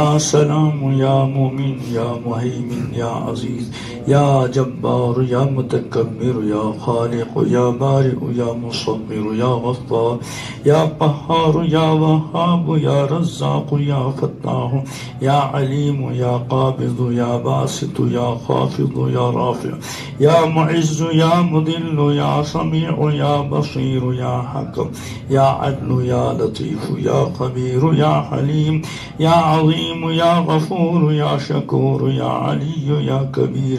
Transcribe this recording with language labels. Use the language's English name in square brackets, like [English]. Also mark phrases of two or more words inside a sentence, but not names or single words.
[Arabic] سلام یا مومن یا مہیمن یا عزیز یا جبار یا متکبر یا خالق یا بارئ یا مصور یا غفار یا قہار یا وہاب یا رزاق یا فتاح یا علیم یا قابض یا باسط یا خافض یا رافع یا معز یا مذل یا سمیع یا بصیر یا حکم یا عدل یا لطیف یا خبیر یا حلیم یا عظیم یا غفور یا شکور یا علی یا کبیر